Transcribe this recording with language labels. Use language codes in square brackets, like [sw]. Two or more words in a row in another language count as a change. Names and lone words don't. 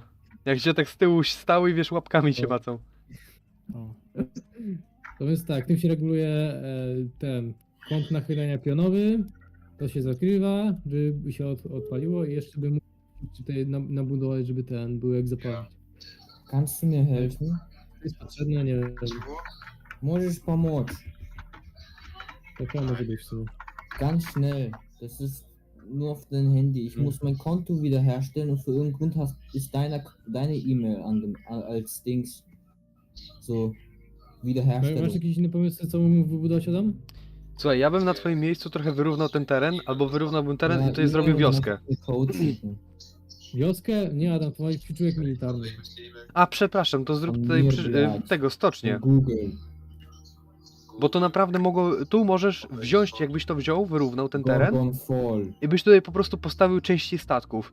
[pl] Jak się tak z tyłu stał i wiesz, łapkami się macą. O. To więc tak, tym się reguluje ten kąt nachylenia pionowy. To się zakrywa, żeby się odpaliło i jeszcze bym mógł tutaj nabudować, żeby ten był jak zapalić. [de] Kannst du mir helfen? [pl] To jest potrzebne, nie wiem. Możesz pomóc. Taka może być w sumie. [de] Ganz schnell. Das ist nur auf dein Handy. Ich muss mein Konto wiederherstellen und für irgendeinen Grund ist deine E-Mail als Dings. So [pl] Masz [de] Wiederherstellung. [pl] jakieś inne pomysły, co mógł wybudować Adam? Słuchaj, ja bym na twoim miejscu trochę wyrównał ten teren, albo wyrównałbym teren i [de] Ja, [pl] tutaj zrobił [de] E-Mail [pl] wioskę. [de] und Code schicken. [pl] Wioskę? Nie Adam, to ma być przyczółek militarny. A, przepraszam, to zrób On tutaj nie brać. tego, stocznie. Google. Bo to naprawdę tu możesz wziąć, jakbyś to wziął, wyrównał ten teren Gorgon Fall. i byś tutaj po prostu postawił części statków.